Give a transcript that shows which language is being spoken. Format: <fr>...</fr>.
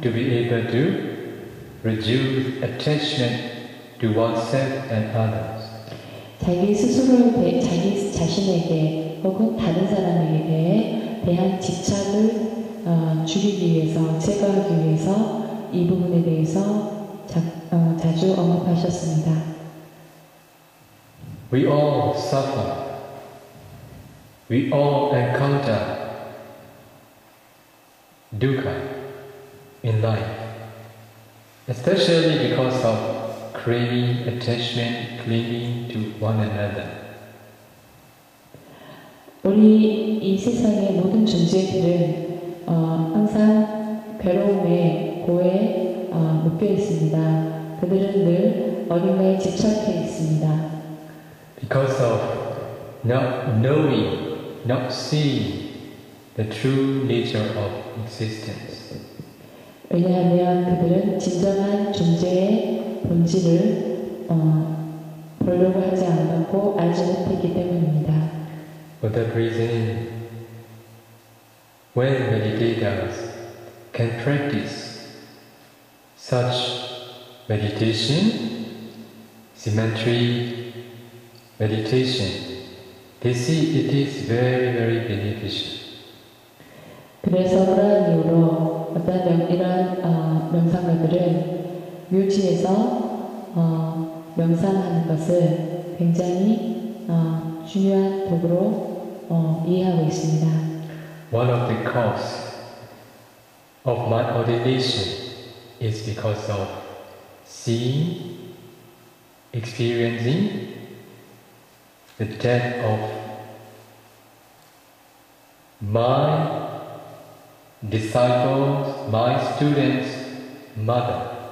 <en>To be able to reduce attachment to oneself and others.</en> <ko>자기 스스로에 자기 자신에게 혹은 다른 사람에게 대한 집착을 줄이기 위해서, 제거하기 위해서 이 부분에 대해서 자주 언급하셨습니다.</ko> <en>We all suffer. We all encounter dukkha in life, especially because of craving, attachment, clinging to one another.</en> <ko>우리 이 세상의 모든 존재들은 항상 괴로움에, 고에 묶여 있습니다. 그들은 늘 그들은 어딘가에 집착해 있습니다.</ko> <en>Because of not knowing, not seeing the true nature of existence.</en> <ko>왜냐하면 그들은 진정한 존재의 본질을 보려고 하지 않았고 알지 못했기 때문입니다.</ko> <en>For that reason, when meditators can practice such meditation, symmetry meditation, they see it is very, very beneficial.</en> <ko>그래서 그러한 이유로 이러한 명상가들은 묘지에서 명상하는 것을 굉장히 중요한 도구로 이해하고 있습니다.</ko> <en>One of the causes of my ordination is because of seeing, experiencing the death of my disciples, my students' mother.</en>